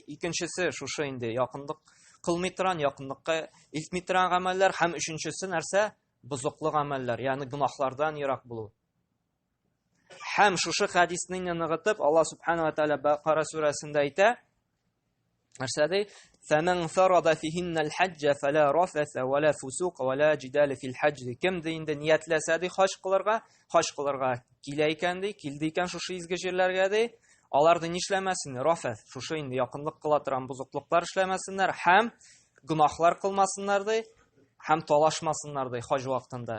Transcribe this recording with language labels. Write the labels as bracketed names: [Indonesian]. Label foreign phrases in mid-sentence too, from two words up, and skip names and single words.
[Tatar] Икенчесе шушы инде якынлык кылмый торган, якынлыкка илтми торган гамәлләр, һәм өченчесе нәрсә? Бузыклы гамәлләр, ягъни гынаһлардан ерак булу. Һәм шушы хадисны ныгытып Аллаһ [Arabic] سبحانه وتعالى [Tatar] Бакара сүрәсендә әйтә. Нәрсә ди? [Arabic] فَمَنْ فَرَضَ فِيهِنَّ الْحَجَّ فَلَا رَفَثَ وَلَا فُسُوقَ وَلَا جِدَالَ فِي الْحَجِّ. [Tatar] Кем ди инде ниятләсә ди хаҗ кылырга килә икән ди, килде икән шушы изге җирләргә ди, алар ди нишләмәсеннәр? Рафас, шушы инде якынлык кыла торган бузыклыклар эшләмәсеннәр, һәм гынаһлар кылмасыннар ди, һәм талашмасыннар ди хаҗ вакытында.